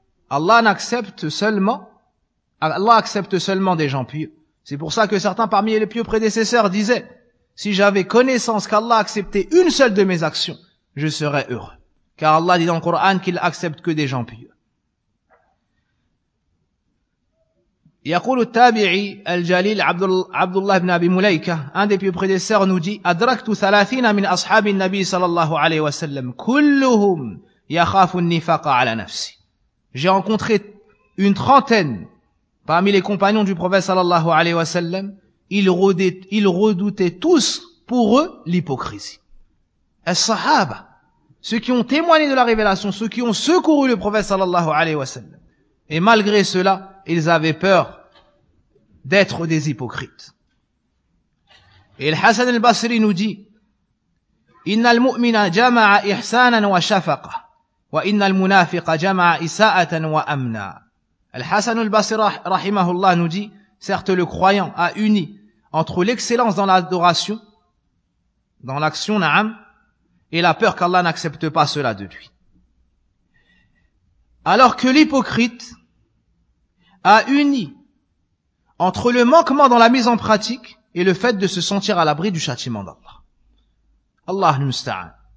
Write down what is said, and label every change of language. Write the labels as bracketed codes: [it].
[fr] Allah accepte seulement des gens pieux. C'est pour ça que certains parmi les pieux prédécesseurs disaient, si j'avais connaissance qu'Allah acceptait une seule de mes actions, je serais heureux. Car Allah dit dans le Coran qu'il accepte que des gens pieux. [ar] يقول التابعي الجليل عبد الله بن أبي مليكة عند بيبريدسر نودي أدركت 30 من أصحاب النبي صلى الله عليه وسلم كلهم يخاف النفاق على نفسي. [fr] J'ai rencontré une trentaine parmi les compagnons du prophète صلى الله عليه وسلم. Ils redoutaient tous pour eux l'hypocrisie. As-sahaba, ceux qui ont témoigné de la révélation, ceux qui ont secouru le prophète صلى الله عليه وسلم. Et malgré cela, ils avaient peur d'être des hypocrites. Et le Hassan al-Basri nous dit, [ar] إِنَّ الْمُؤْمِنَ جَمَعَ إِحْسَانًا وَشَفَقًا وَإِنَّ الْمُنَافِقَ جَمَعَ إِسَاءَةً وَأَمْنًا. [fr] Le Hassan al-Basri rahimahullah nous dit, certes le croyant a uni entre l'excellence dans l'adoration, dans l'action, na'am, et la peur qu'Allah n'accepte pas cela de lui. Alors que l'hypocrite a uni entre le manquement dans la mise en pratique et le fait de se sentir à l'abri du châtiment d'Allah. Allah musta'an.